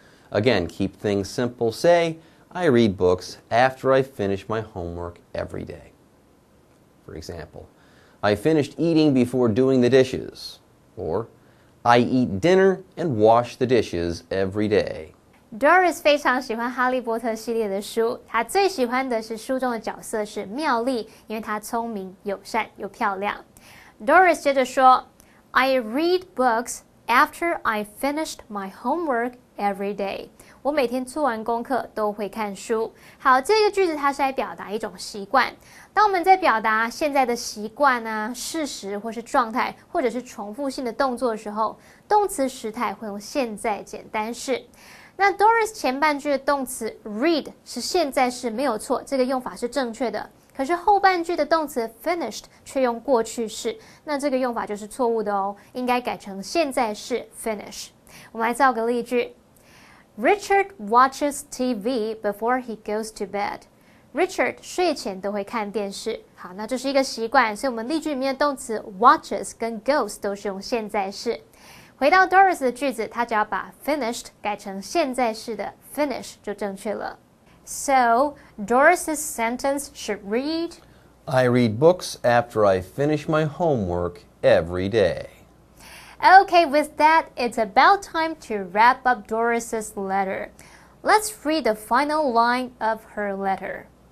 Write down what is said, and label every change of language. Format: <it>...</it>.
<en>Again, keep things simple. Say, I read books after I finish my homework every day. For example, I finished eating before doing the dishes. Or, I eat dinner and wash the dishes every day.</en> <zh>Doris 非常喜欢哈利波特系列的书，她最喜欢的是书中的角色是妙丽，因为她聪明、友善又漂亮。</zh> <en>Doris</en> <zh>接着说</zh> <en>I read books after I finished my homework every day.</en> <zh>我每天做完功课都会看书。好，这个句子它是来表达一种习惯。当我们在表达现在的习惯啊、事实或是状态，或者是重复性的动作的时候，动词时态会用现在简单式。那 Doris 前半句的动词 read 是现在式没有错，这个用法是正确的。可是后半句的动词 finished 却用过去式，那这个用法就是错误的哦，应该改成现在式 finish。我们来造个例句</zh> <en>Richard watches TV before he goes to bed.</en> <zh>Richard 睡前都会看电视。好，那这是一个习惯，所以我们例句里面的动词 watches 跟 goes 都是用现在式。回到 Doris 的句子，她只要把 finished 改成现在式的 finish 就正确了。</zh> <en>So, Doris's sentence should read, I read books after I finish my homework every day. Okay, with that, it's about time to wrap up Doris's letter. Let's read the final line of her letter.</en>